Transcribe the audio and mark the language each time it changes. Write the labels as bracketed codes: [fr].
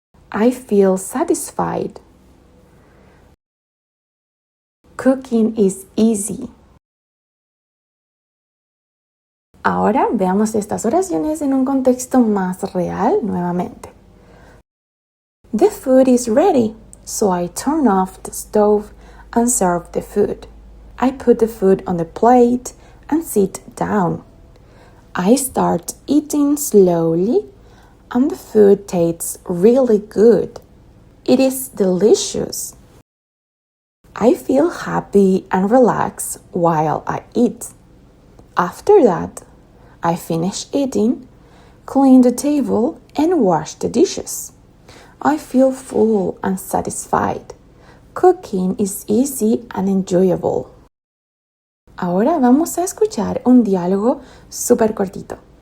[en] I feel satisfied. Cooking is easy. [es] Ahora veamos estas oraciones en un contexto más real nuevamente. [en] The food is ready, so I turn off the stove and serve the food. I put the food on the plate and sit down. I start eating slowly and the food tastes really good. It is delicious. I feel happy and relaxed while I eat. After that, I finish eating, clean the table, and wash the dishes. I feel full and satisfied. Cooking is easy and enjoyable. [es] Ahora vamos a escuchar un diálogo súper cortito.